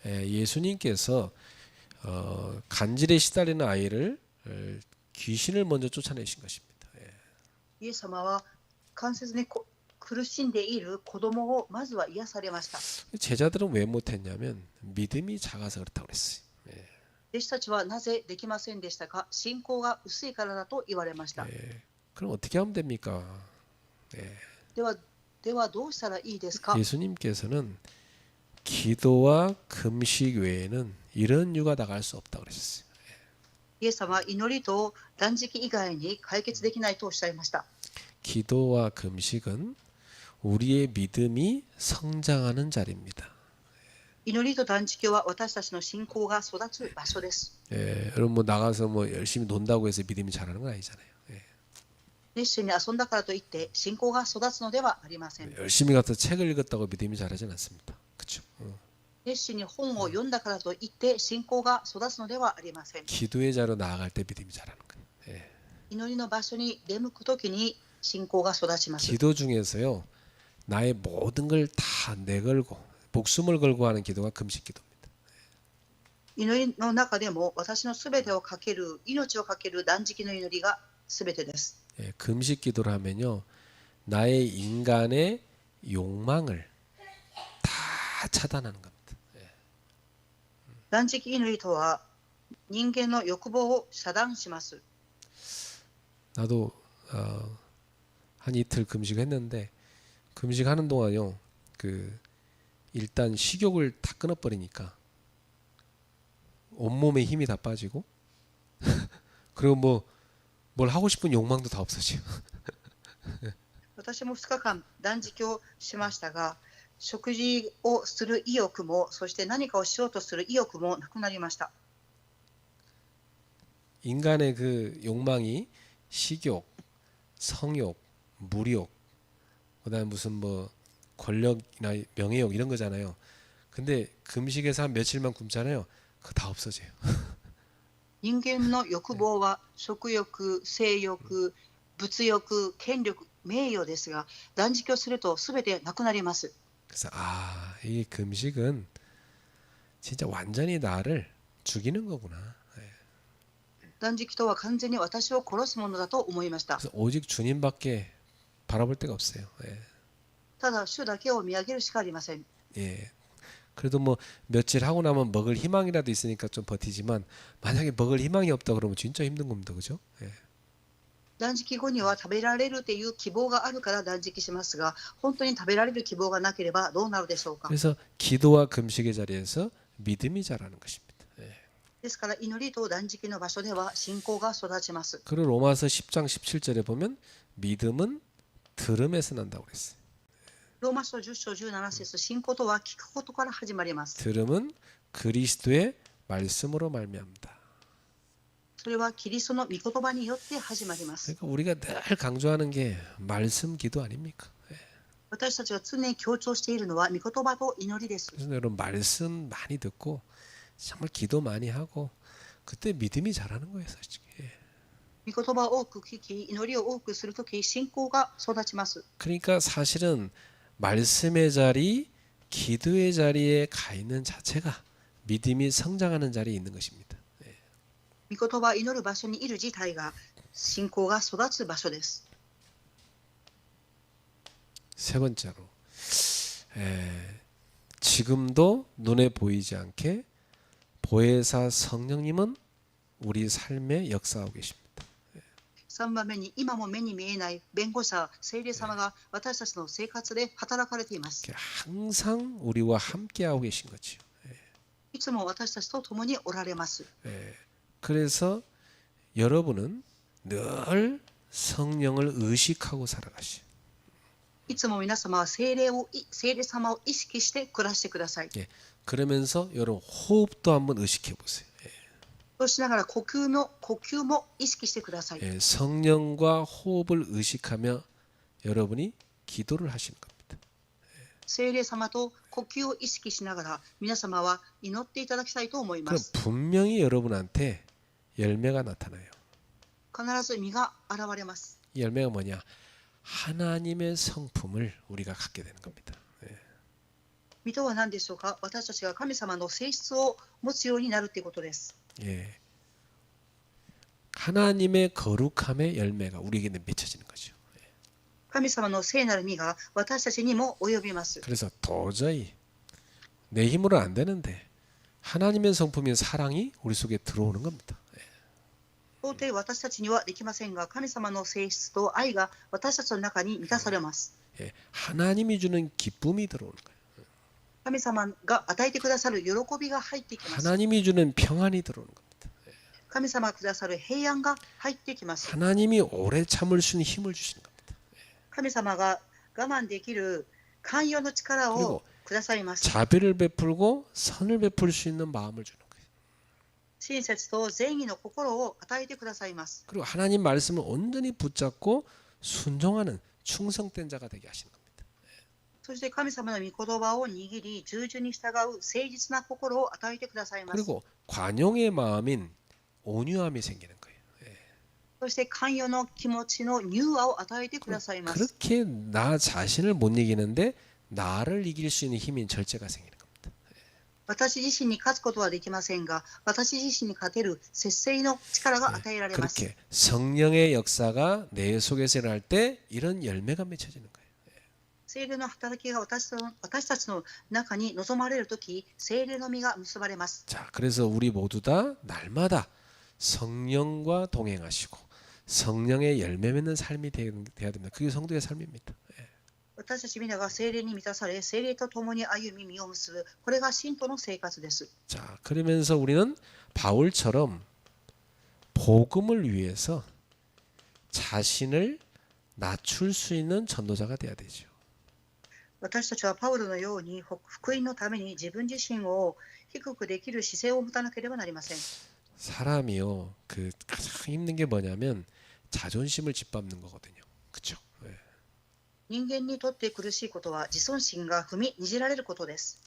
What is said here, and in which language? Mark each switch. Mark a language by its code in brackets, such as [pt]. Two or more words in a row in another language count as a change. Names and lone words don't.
[ko] 예수님께서 간질에 시달리는 아이를 귀신을 먼저 쫓아내신 것입니다. [ja] イエス様は関節に苦しんでいる子供をまずは癒されました。 [ko] 제자들은 왜 못했냐면 믿음이 작아서 그렇다고 그랬어요. [ja] 弟子たちはなぜできませんでしたか？信仰が薄いからだと言われました。 [ko] 그럼 어떻게 하면 됩니까? [ja] ではどうしたらいいですか？ [ko] 예수님께서는 기도와 금식 외에는 이런 유가 나갈 수 없다고 그랬어요. [ja] イエス様は祈りと断食以外に解決できないとおっしゃいました。 [ko] 기도와 금식은 우리의 믿음이 성장하는 자리입니다. [ja] 祈りと断食は私たちの信仰が育つ場所です。 [ko] 여러분 뭐 나가서 뭐 열심히 논다고 해서 믿음이 자라는 건 아니잖아요. [ja] 熱心に遊んだからといって信仰が育つのではありません。 [ko] 열심히 가서 책을 읽었다고 믿음이 자라진 않습니다. 그렇죠? [ja] 熱心に本を読んだからといって信仰が育つのではありません。 [ko] 기도의 자로 나아갈 때 믿음이 자라는 거예요. 예. [ja] 祈りの場所に出向くときに信仰が育ちます。 [ko] 기도 중에서요 나의 모든 걸 다 내걸고 목숨을 걸고 하는 기도가 금식 기도입니다. [ja] 祈りの中でも私のすべてをかける、命をかける断食の祈りがすべてです。 [ko] 예, 금식 기도를 하면요 나의 인간의 욕망을 다 차단하는 겁니다. [ja] 断食祈りとは人間の欲望を遮断します。 [ko] 나도 한 이틀 금식했는데 금식하는 동안요 일단 식욕을 다 끊어버리니까 온몸에 힘이 다 빠지고 그리고 뭘 하고 싶은 욕망도 다 없어져요. [ja] 私も2日間断食をしましたが、食事をする意欲も、そして何かをしようとする意欲もなくなりました。 [ko] 인간의 그 욕망이 식욕, 성욕, 물욕, 그다음에 무슨 뭐 권력이나 명예욕 이런 거잖아요. 근데 금식에서 한 며칠만 굶잖아요. 그거 다 없어져요. [ja] 人間の欲望は食欲、性欲、物欲、権力、名誉ですが、断食をするとすべてなくなります。 [ko] 그래서 이 금식은 진짜 완전히 나를 죽이는 거구나. [ja] 断食とは完全に私を殺すものだと思いました。 [ko] 그래서 오직 주님밖에 바라볼 데가 없어요. 예. [ja] ただ主だけを見上げるしかありません。 [ko] 예. 그래도 뭐 며칠 하고 나면 먹을 희망이라도 있으니까 좀 버티지만 만약에 먹을 희망이 없다 그러면 진짜 힘든 겁니다. 그죠? 예. [ja] 断食後には食べられるという希望があるから断食しますが、本当に食べられる希望がなければどうなるでしょうか。 [ko] 그래서 기도와 금식의 자리에서 믿음이 자라는 것입니다. 예. [ja] ですから祈りと断食の場所では信仰が育ちます。 [ko] 그리고 로마서 10장 17절에 보면 믿음은 들음에서 난다고 그랬어요. [ja] ローマ書10章17節、信仰とは聞くことから始まります。 [ko] 들음은 그리스도의 말씀으로 말미암다. [ja] それはキリストの御言葉によって始まります。 [ko] 그러니까 우리가 늘 강조하는 게 말씀 기도 아닙니까? 예. [ja] 私たちが常に強調しているのは御言葉と祈りです。 [ko] 그래서 여러분 말씀 많이 듣고 정말 기도 많이 하고 그때 믿음이 자라는 거예요, 솔직히. 예. [ja] 御言葉を多く聞き、祈りを多くするとき、信仰が育ちます。 [ko] 그러니까 사실은 말씀의 자리, 기도의 자리에 가 있는 자체가 믿음이 성장하는 자리에 있는 것입니다. [ja] 御言葉、祈る場所にいる自体が信仰が育つ場所です。 [ko] 세 번째로 지금도 눈에 보이지 않게 보혜사 성령님은 우리 삶에 역사하고 계십니다. [ja] 3 番目に、今も目に見えない弁護者、聖霊様が私たちの生活で働かれています。 [ko] 항상 우리와 함께하고 계신 거죠. [ja] いつも私たちと共におられます。 [ko] 그래서 여러분은 늘 성령을 의식하고 살아가시오. [ja] いつも皆様は聖霊様を意識して暮らしてください。 [ko] 그러면서 여러분 호흡도 한번 의식해 보세요. [ja] そうしながら呼吸も意識してください。 [ko] 성령과 호흡을 의식하며 여러분이 기도를 하시는 겁니다. [ja] 聖霊様と呼吸を意識しながら皆様は祈っていただきたいと思いま [ko] 그럼 [ja] す。 [ko] 분명히 여러분한테 열매가 나타나요. [ja] 必ず実が現れます。 [ko] 이 열매가 뭐냐? 하나님의 성품을 우리가 갖게 되는 겁니다. [ja] 実とは何でしょうか。私たちが神様の性質を持つようになるということです。 [ko] 예. 하나님의 거룩함의 열매가 우리에게 맺혀지는 거죠. [ja] 神様の聖なる実が私たちにも及びます。 [ko] 그래서 도저히 내 힘으로 안 되는데 하나님의 성품인 사랑이 우리 속에 들어오는 겁니다. [ja] 到底私たちにはできませんが、神様の性質と愛が私たちの中に満たされます。 [ko] 예. 하나님이 주는 기쁨이 들어오는 거예요. [ja] 神様が与えてくださる喜びが入ってきます。 [ko] 하나님이 주는 평안이 들어오는 겁니다. [ja] 神様がくださる平安が入ってきます。 [ko] 하나님이 오래 참을 수 있는 힘을 주시는 겁니다. [ja] 神様が我慢できる寛容の力 [ko] 그리고 [ja] をくださいます。 [ko] 자비를 베풀고 선을 베풀 수 있는 마음을 주는 거예요. [ja] 親切と善意の心を与えてくださいます。 [ko] 그리고 하나님 말씀을 온전히 붙잡고 순종하는 충성된 자가 되게 하시는 겁니다. [ja] そして神様の御言葉を握り、従順に従う誠実な心を与えてくださいます。 [ko] 그리고 관용의 마음인 온유함이 생기는 거예요. [ja] そして寛容の気持ちの柔和を与えてくださいます。 [ko] 그렇게 나 자신을 못 이기는데 나를 이길 수 있는 힘인 절제가 생기는 겁니다. [ja] 私自身に勝つことはできませんが、私自身に勝てる節制の力が与えられます。 [ko] 그렇게 성령의 역사가 내 속에서 일어날 때 이런 열매가 맺혀지는 거예요. [ja] 聖霊の働きが私たちの中に望まれるとき、聖霊の実が結ばれます。 [ko] 자, 그래서 우리 모두 다 날마다 성령과 동행하시고 성령의 열매 맺는 삶이 돼야 됩니다. 그게 성도의 삶입니다. [ja] 私たち皆が聖霊に満たされ、聖霊と共に歩み実を結ぶ、これが信徒の生活です。 [ko] 자, 그러면서 우리는 바울처럼 복음을 위해서 자신을 낮출 수 있는 전도자가 돼야 되죠. [ja] 私たちはパウロのように福音のために自分自身を低くできる姿勢を持たなければなりません。 [ko] 사람이요, 그 가장 힘든 게 뭐냐면 자존심을 짓밟는 거거든요. 그렇죠? [ja] 人間にとって苦しいことは自尊心が踏みにじられることです。